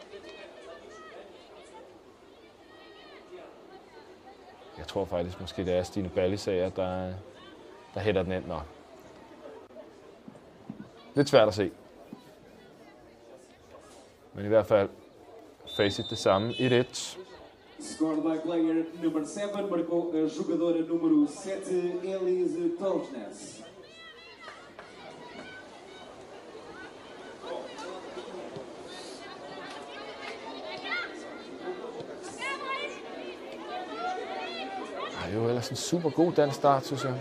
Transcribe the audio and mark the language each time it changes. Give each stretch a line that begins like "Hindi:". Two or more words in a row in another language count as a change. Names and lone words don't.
Danish: Jeg tror faktisk, måske det er Stine Ballisager, der hætter den ind. Nå. Lidt svært at se. Men i hvert fald facit det samme. 1-1.
English: Scored by player number 7,
Portuguese: marcou a jogadora número 7, Elise Tolsnes.
Danish: Det er jo ellers en super god dansk start, synes jeg.